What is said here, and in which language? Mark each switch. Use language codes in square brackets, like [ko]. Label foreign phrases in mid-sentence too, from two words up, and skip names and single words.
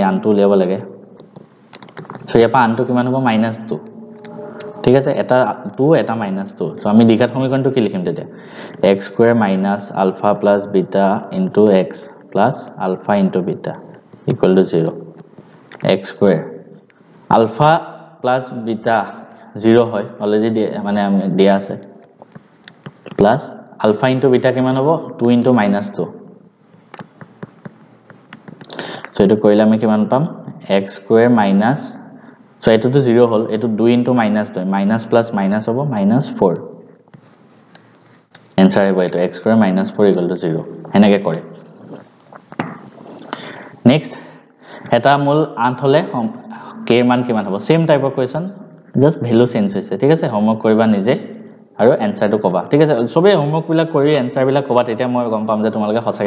[as] আনটো উলিয়াব লাগে সো ইয়াপা আনটো কিমান হ'ব -2 ঠিক আছে এটা 2 এটা -2 সো আমি দ্বিঘাত সমীকৰণটো কি লিখিম তেতিয়া [en] x square minus alpha plus beta into x plus alpha into beta equal to 0 x square alpha plus beta 0 [as] হয় অলৰেডি মানে দিয়া আছে [en] plus alpha into beta [as] কিমান হ'ব [en] 2 into -2 [as] সো এটো কৰিলে আমি কিমান পাম [en] x square minus [as] সো এটো তো 0 হল এটো [en] 2 into -2 minus plus minus [as] হ'ব -4 [hi] आंसर है भाई तो [en] x square -4 equal to 0 [as] এনেকে কৰে নেক্সট এটা মূল 8 হলে k মান কিমান হ'ব [en] same type question just value change [as] হৈছে ঠিক আছে হোমৱৰ্ক কৰিবা নিজে আৰু এনসাৰটো কবা ঠিক আছে সবে হোমৱৰ্ক বিলাক কৰি এনসাৰ বিলাক কবা তেতিয়া মই গম পাম যে তোমালোকে সঁচাকে